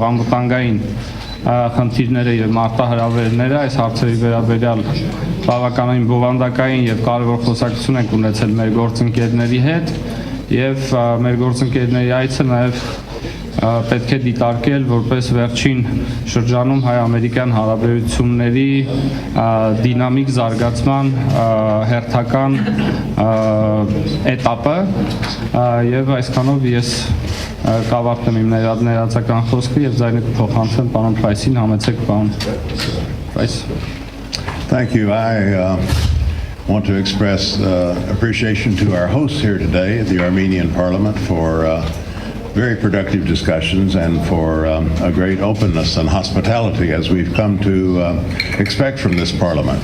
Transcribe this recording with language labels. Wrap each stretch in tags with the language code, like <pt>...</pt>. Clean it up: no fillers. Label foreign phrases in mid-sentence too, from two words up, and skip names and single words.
<hy>անվտանգային խնդիրները եւ մարտահրավերները, այս հարցերի վերաբերյալ բավականին բովանդակային եւ կարևոր խոսակցություն ենք ունեցել մեր գործընկերների հետ եւ մեր գործընկերների այցը նաեւ պետք է դիտարկել որպես վերջին շրջանում հայ-ամերիկյան հարաբերությունների դինամիկ զարգացման հերթական էտապը եւ այսքանով ես կավարտեմ իմ ներածական խոսքը եւ ձայնը կփոխանցեմ պարոն Փրայսին, համեցեք պարոն Փրայս.</hy> <en>Thank you. I want to express appreciation to our hosts here today at the Armenian Parliament for very productive discussions and for a great openness and hospitality as we've come to expect from this Parliament.</en>